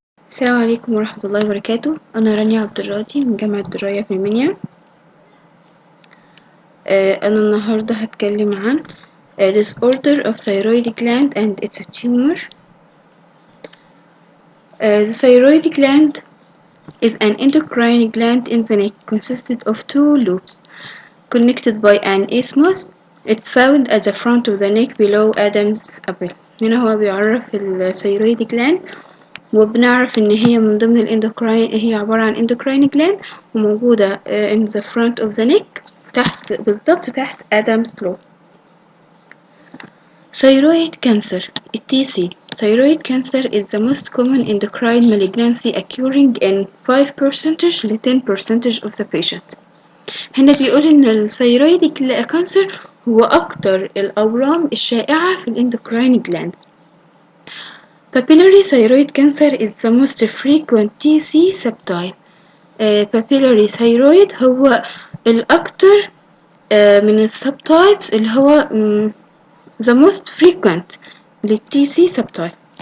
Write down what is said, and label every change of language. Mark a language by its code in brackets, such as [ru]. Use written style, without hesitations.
[ar] السلام عليكم ورحمة الله وبركاته. أنا رانيا عبد الراضي من جامعة الدراية في المنيا. أنا النهاردة هتكلم عن [en] disorder of thyroid gland and its tumor. The thyroid gland is an endocrine gland in the neck consisted of two lobes connected by an isthmus. It's found at the front of the neck below Adam's apple. [ar] هنا هو بيعرف الثيرويد جلاند، وبنعرف ان هي من ضمن الاندوكراين، هي عبارة عن اندوكراين جلاند وموجودة [en] in the front of the neck [ar] تحت بالضبط تحت Adam's lobe. [en] Thyroid cancer (TC). Thyroid cancer is the most common endocrine malignancy occurring in 5% to 10% of the patient. [ar] هنا بيقول ان الثيرويد كانسر هو اكتر الاورام الشائعة في الاندوكراين glands. [en] Papillary thyroid cancer is the most frequent TC subtype. Papillary thyroid [ar] هو الأكتر من السبتايبس اللي هو [en] the most frequent [ar] للTC subtype.